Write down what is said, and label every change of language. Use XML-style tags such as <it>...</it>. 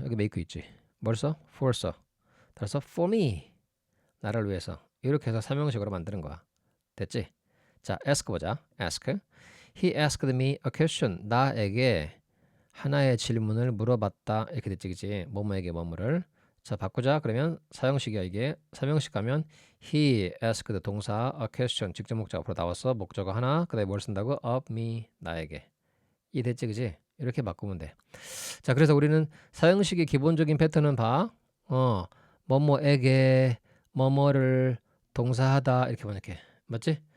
<ko>여기 make 있지. 뭘 써? for 써. 따라서 for me. 나를 위해서. 이렇게 해서 사명식으로 만드는 거야. 됐지? 자,</ko> <en>ask 보자. ask. He asked me a question.</en> <ko>나에게 하나의 질문을 물어봤다. 이렇게 됐지, 그치? 뭐뭐에게 뭐뭐를. 자, 바꾸자. 그러면 사형식이야, 이게. 사명식 가면 he asked 동사 a question. 직접 목적 앞으로 나왔어. 목적어 하나. 그 다음에 뭘 쓴다고? of me. 나에게. 이 됐지, 그치? 이렇게 바꾸면 돼. 자, 그래서 우리는 사형식의 기본적인 패턴은 봐. 뭐뭐에게 뭐뭐를 동사하다. 이렇게 번역해. 맞지?</ko>